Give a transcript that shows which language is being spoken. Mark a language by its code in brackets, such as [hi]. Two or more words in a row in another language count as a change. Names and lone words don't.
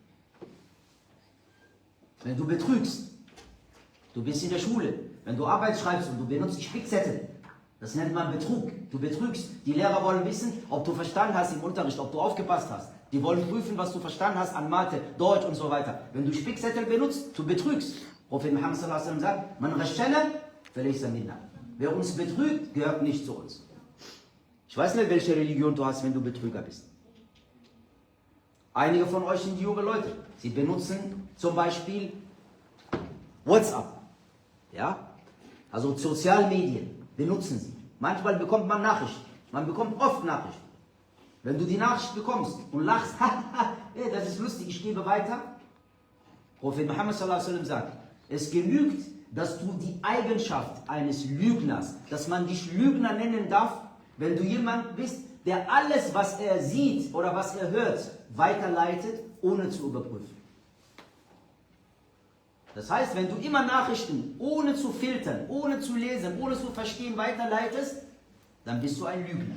[de] Wenn du betrügst, du bist in der Schule, wenn du Arbeit schreibst und du benutzt Spickzettel, das nennt man Betrug. Du betrügst. Die Lehrer wollen wissen, ob du verstanden hast im Unterricht, ob du aufgepasst hast. Die wollen prüfen, was du verstanden hast an Mathe, Deutsch und so weiter. Wenn du Spickzettel benutzt, du betrügst. [ar] Prophet Muhammad صلى الله عليه وسلم sagt, من غشنا فليس منا. [de] Wer uns betrügt, gehört nicht zu uns. Ich weiß nicht, welche Religion du hast, wenn du Betrüger bist. Einige von euch sind junge Leute. Sie benutzen zum Beispiel WhatsApp. Ja? Also Sozialmedien benutzen sie. Manchmal bekommt man Nachrichten. Man bekommt oft Nachrichten. Wenn du die Nachricht bekommst und lachst, hey, das ist lustig, ich gebe weiter. Prophet Muhammad [ar] صلى الله عليه وسلم [de] sagt, es genügt, dass du die Eigenschaft eines Lügners, dass man dich Lügner nennen darf, wenn du jemand bist, der alles, was er sieht oder was er hört, weiterleitet, ohne zu überprüfen. Das heißt, wenn du immer Nachrichten ohne zu filtern, ohne zu lesen, ohne zu verstehen weiterleitest, dann bist du ein Lügner.